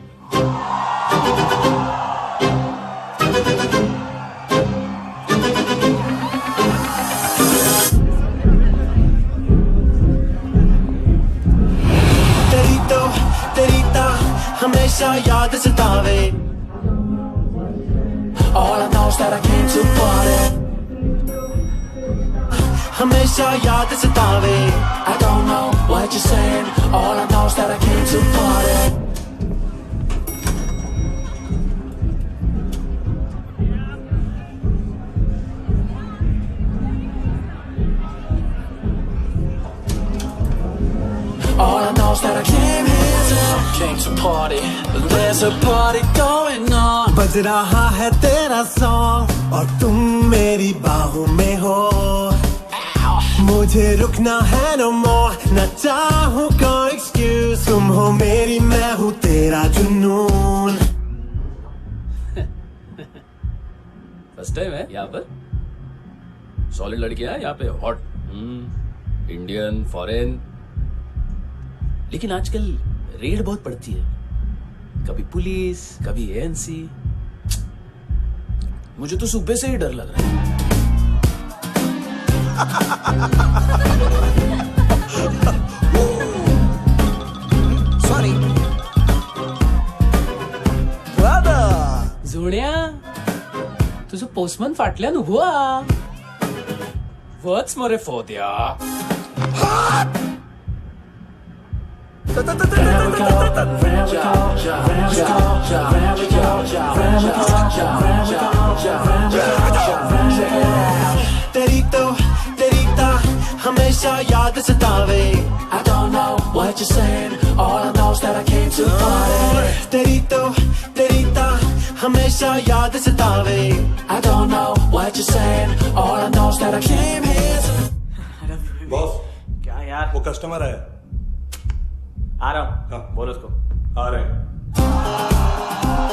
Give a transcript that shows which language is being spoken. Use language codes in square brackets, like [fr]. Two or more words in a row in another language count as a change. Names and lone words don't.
[hi] हमेशा याद सतावे। [en] All I know is that I came to party। [hi] हमेशा याद सतावे। [en] I don't know what you're saying। All I know is that I came to party। All I know is that I came to party, there's a party going on। [hi] बज रहा है तेरा सॉन्ग और तुम मेरी बाहों में हो। मुझे रुकना है [en] no more, [hi] न चाहूँ कोई excuse। तुम हो मेरी, मैं हूँ तेरा जुनून। [en] first time [hi] है यहाँ पर? सॉलिड लड़कियां यहाँ पे [en] hot, Indian, foreign. [hi] लेकिन आजकल रेड बहुत पड़ती है, कभी पुलिस, कभी एएनसी। मुझे तो सुबह से ही डर लग रहा है। सॉरी [kok] जोड्या, तुझं पोस्टमन फाटल्यान उभो हा। वच मरे फोद्या। [hi] तेरी हमेशा याद सतावे। [en] I don't know what you're saying, all I know is that I came to party। [hi] तेरी हमेशा याद सतावे। [en] I don't know what you're saying, all I know is that I came here to। [hi] बॉस, क्या यार? वो कस्टमर है। आ रहा हूँ। बोलो उसको। आ रहे हैं।